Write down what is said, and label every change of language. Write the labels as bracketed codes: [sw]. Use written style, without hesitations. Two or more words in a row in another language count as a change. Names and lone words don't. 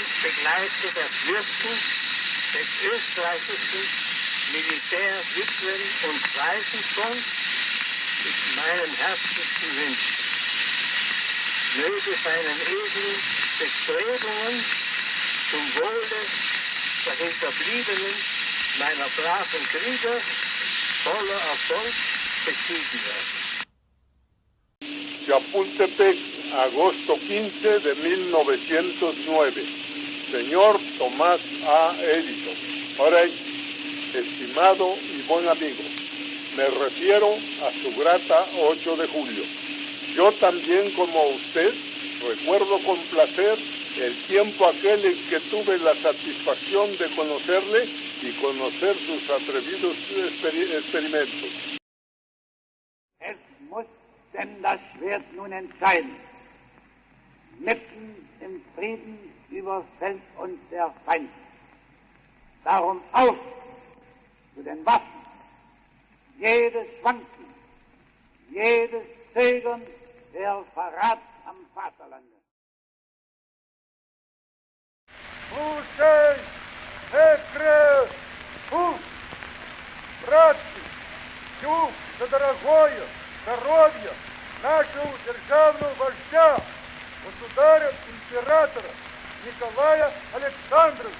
[de] begleite das Wirken des österreichischen Militär-, Witwen- und Waisenfonds mit meinen herzlichsten Wünschen. Möge seinen edlen Bestrebungen zum Wohle der Hinterbliebenen meiner braven Krieger voller Erfolg beschieden werden. [es] Chapultepec, agosto 15 de 1909. Señor Tomás A. Edison. Rey, estimado y buen amigo, me refiero a su grata 8 de julio. Yo también, como usted, recuerdo con placer el tiempo aquel en que tuve la satisfacción de conocerle y conocer sus atrevidos experimentos. [de] Es muss denn das Schwert nun entscheiden. Mitten im Frieden überfällt uns der Feind. Darum auf zu den Waffen. Jedes Schwanken, jedes Zögern der Verrat am Vaterlande. [ru] Слушай, Экре, братцы, чув за дорогое здоровье нашего державного вождя, государя-императора Николая Александровича.